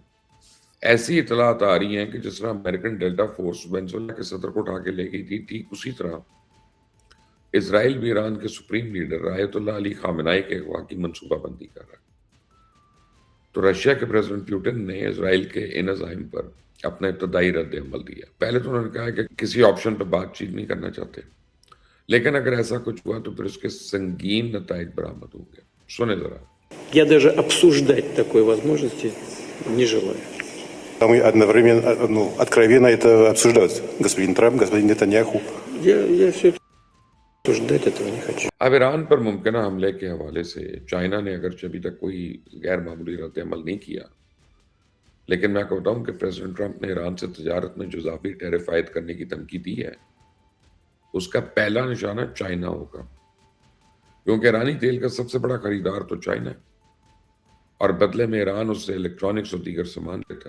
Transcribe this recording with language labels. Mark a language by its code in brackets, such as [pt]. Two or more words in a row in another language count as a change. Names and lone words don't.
[ur] ایسی اطلاعات آ رہی ہیں کہ جس طرح امریکن ڈیلٹا فورس وینزویلا کے صدر کو اٹھا کے لے گئی تھی، ٹھیک اسی طرح اسرائیل بھی ایران کے [en] supreme leader [ur] آیت اللہ علی خامنائی کے اغوا کی منصوبہ بندی کر رہا ہے. تو رشیا کے پریزیڈنٹ پیوٹن نے اسرائیل کے ان عزائم پر اپنا ابتدائی رد عمل دیا. پہلے تو انہوں نے کہا کہ کسی آپشن پہ بات چیت نہیں کرنا چاہتے، لیکن اگر ایسا کچھ ہوا تو پھر اس کے سنگین نتائج برآمد ہوں گے. سنیں ذرا. [ru] Я даже обсуждать такой возможности не желаю. Там и одновременно, откровенно это обсуждают. Господин Трамп, господин Нетаньяху. Я все это обсуждать этого не хочу. [ur] اب ایران پر ممکنہ حملے کے حوالے سے چائنا نے اگرچہ ابھی تک کوئی غیر معمولی رد عمل نہیں کیا، لیکن میں آپ کو بتاؤں کہ پریزیڈنٹ ٹرمپ نے ایران سے تجارت میں جو اضافی ٹیرف عائد کرنے کی دھمکی دی ہے، اس کا پہلا نشانہ چائنا ہوگا، کیونکہ ایرانی تیل کا سب سے بڑا خریدار تو چائنا ہے، اور بدلے میں ایران اس سے الیکٹرانکس اور دیگر سامان لیتا ہے.